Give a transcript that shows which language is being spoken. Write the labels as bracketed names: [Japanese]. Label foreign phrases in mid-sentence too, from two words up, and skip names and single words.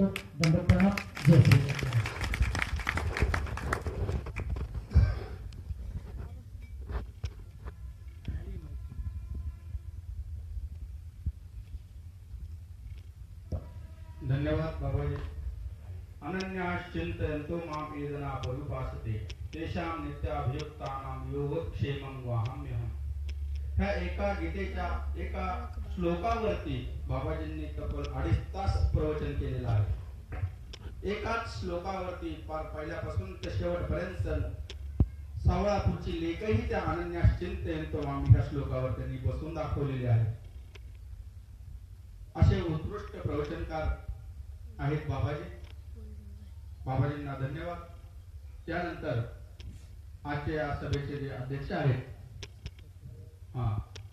[Marathi] दंड प्रणाम. जय श्री कृष्ण. धन्यवाद बाबाजी. [Sanskrit] अनन्यास चिंतयन्तो मां ये जना परोपासते तेषां नित्याभियुक्तानां योगक्षेमं वहाम्यहम्. [Marathi] ह्या एका गीतेच्या एका श्लोकावरती बाबाजींनी तब्बल 2.5 तास प्रवचन केलेलं आहे. एकाच श्लोकावरती पहिल्यापासून ते शेवटपर्यंत 16 पुढची लेखही त्या [Sanskrit] अनन्यास चिंतयन्तो मां [Marathi] ह्या श्लोकावर त्यांनी बसून दाखवलेले आहे. असे उत्कृष्ट प्रवचनकार आहेत बाबाजी. बाबाजींना धन्यवाद. त्यानंतर आजच्या या सभेचे जे अध्यक्ष आहेत